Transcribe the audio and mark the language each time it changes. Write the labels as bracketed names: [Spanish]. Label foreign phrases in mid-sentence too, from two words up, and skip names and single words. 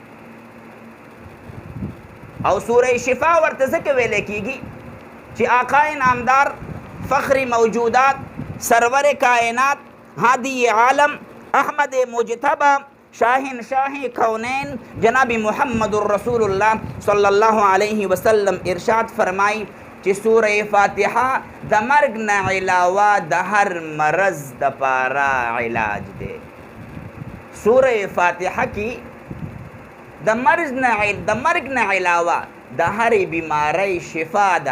[Pashto] او سوره شفا ورته ځکه ویلی کېږي چې آقا نامدار فخر موجودات سرور کائنات هادی عالم احمد مجتبی شاہ کونین جناب محمد رسول اللہ [Arabic] صلی اللہ علیہ وسلم [Pashto] ارشاد فرمائی چې سوره فاتحه د مرګ نه علاوه د هر مرض د پاره علاج دی. سوره فاتحه کې د مرګ نه علاوه د هرې بیماری شفا ده.